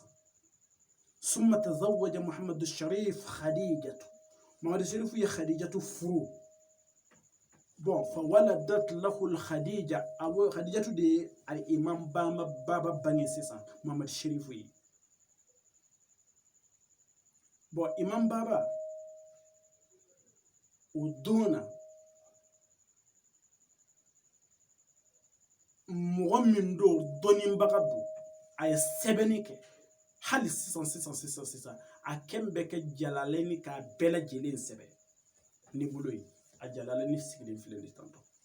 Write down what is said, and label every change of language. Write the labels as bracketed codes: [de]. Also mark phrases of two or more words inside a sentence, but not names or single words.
[ar] ثم تزوج محمد الشريف خديجة محمد الشريف هي خديجة فرو بون فولدت له الخديجة أو خديجة دي الإمام بابا بني سيسا محمد الشريف هي بون إمام بابا ودونا [bm] mɔgɔ min do dɔnnibaga do a ye sɛbɛnni kɛ hali sisan a kɛn bɛ kɛ Jalaleni k'a bɛɛ lajɛlen sɛbɛn ni bolo ye a Jalaleni sigilen filɛ de tantɔ